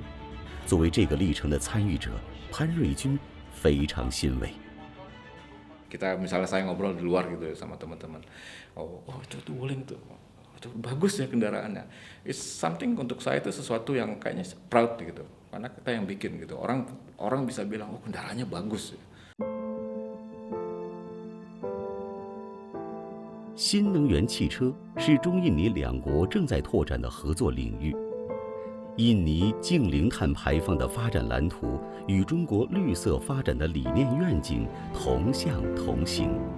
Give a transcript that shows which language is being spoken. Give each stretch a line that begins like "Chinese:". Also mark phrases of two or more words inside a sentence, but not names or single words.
Chinese: 作为这个历程的参与者，潘瑞军非常欣慰。
Indonesian: Kita misalnya saya ngobrol di luar gitu sama teman-teman, oh itu tuh Wuling tuh. Itu bagus ya kendaraannya.
English: It's something
Indonesian: untuk saya itu sesuatu yang kayaknya proud gitu. Karena kita yang bikin gitu. Orang bisa bilang oh kendaraannya bagus.
Chinese: 新能源汽车是中印尼2国正在拓展的合作领域。印尼净零碳排放的发展蓝图与中国绿色发展的理念愿景同向同行。